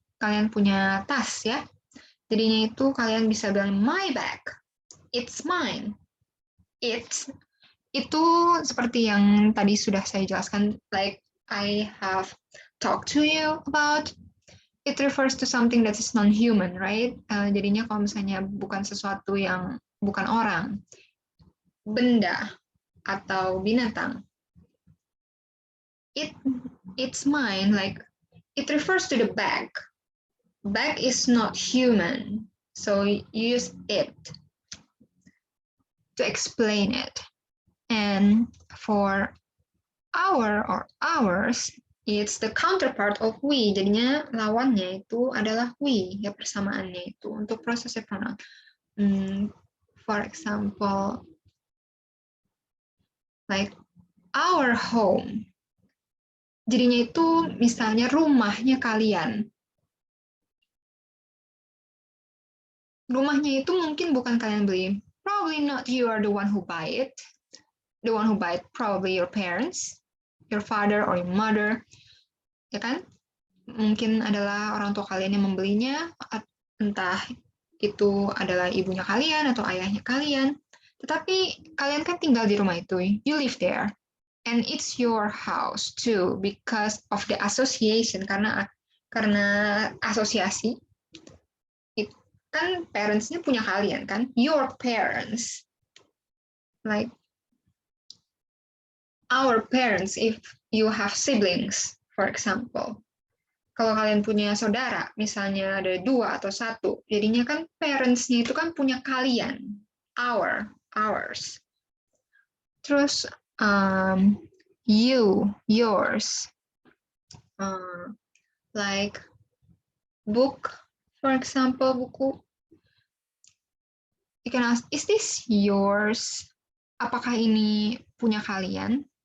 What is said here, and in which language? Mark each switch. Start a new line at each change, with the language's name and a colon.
Indonesian: Kalian punya tas ya. Jadinya itu kalian bisa bilang
English: my bag. It's mine.
Indonesian: Itu seperti yang tadi sudah saya jelaskan,
English: like I have talked to you about. It refers to something that is non-human, right?
Indonesian: Jadinya kalau misalnya bukan sesuatu yang bukan orang, benda atau binatang,
English: it's mine. Like it refers to the bag. Bag is not human, so you use it to explain it. And for our or ours, it's the counterpart of we.
Indonesian: Jadinya lawannya itu adalah we, ya persamaannya itu untuk prosesnya pronoun.
English: For example, like our home.
Indonesian: Jadinya itu misalnya rumahnya kalian. Rumahnya itu mungkin bukan kalian beli.
English: Probably not you are the one who buy it. The one who buy it probably your parents, your father or your mother.
Indonesian: Ya kan? Mungkin adalah orang tua kalian yang membelinya, entah itu adalah ibunya kalian atau ayahnya kalian. Tetapi kalian kan tinggal di rumah itu,
English: you live there. And it's your house too, because of the association,
Indonesian: karena asosiasi. Kan parents-nya punya kalian kan,
English: your parents. Like our parents, if you have siblings, for example.
Indonesian: Kalau kalian punya saudara, misalnya ada 2 atau 1, jadinya kan parents-nya itu kan punya kalian, ours. Terus
English: you, yours, like book, for example, buku. You can ask, is this yours?
Indonesian: Apakah ini punya kalian?